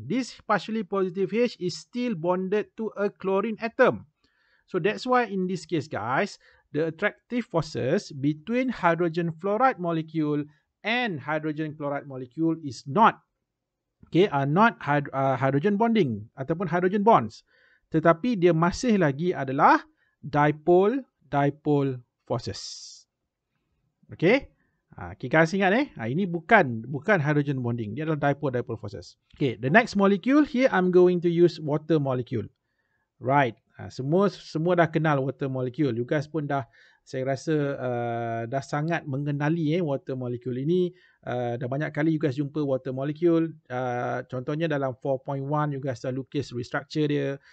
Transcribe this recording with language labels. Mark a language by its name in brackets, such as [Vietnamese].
[English] This partially positive H is still bonded to a chlorine atom. So that's why in this case guys, the attractive forces between hydrogen fluoride molecule and hydrogen chloride molecule is not not hydrogen bonding ataupun hydrogen bonds. [Malay] Tetapi dia masih lagi adalah dipole forces. Okay. Okay guys ingat ini bukan hydrogen bonding, dia adalah dipole forces. [English] Okay, the next molecule here I'm going to use water molecule. [Malay] Right. Semua dah kenal water molecule. You guys pun dah, saya rasa dah sangat mengenali water molecule ini. Dah banyak kali you guys jumpa water molecule. Contohnya dalam 4.1 you guys dah lukis restructure dia.